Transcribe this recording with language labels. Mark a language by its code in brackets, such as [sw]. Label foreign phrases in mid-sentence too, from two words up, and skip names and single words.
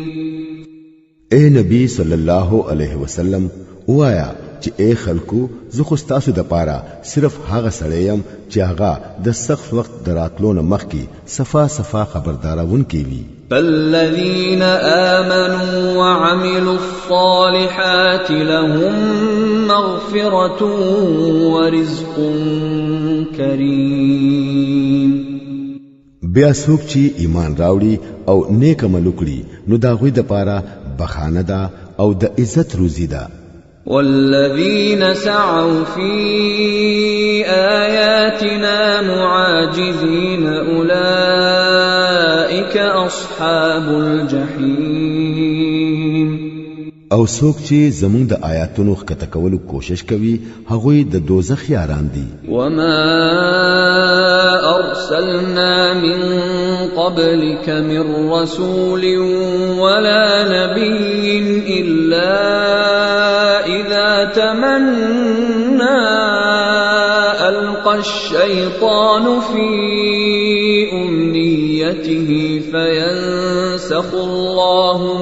[ps] اے نبی [ar] صلی الله علیه وسلم [ps] وایا چې اے خلکو زه خو تاسو د پاره صرف هغه سړی يم چې هغه د سخت وخت دراتلو نه مخکي صفا خبردارون کوي [ar] فالذين آمنوا وعملوا الصالحات لهم مغفرة ورزق كريم [ps] بیا څوک چې ایمان راوړي او نیک عمل وکړي نو دا غوي د پاره بخانه ده او د عزت روزي ده [ar] والذين سعوا في آياتنا معاجزين أولئك أصحاب الجحيم [ps] او څوک چې زمونږ د آیاتونو ښکته کولو کوشش کوي هغوی د دوزخ یاران دي [ar] وما أرسلنا من قبلك من رسول ولا نبي إلا إذا تمنى ألقى الشيطان في أمنيته فينسخ الله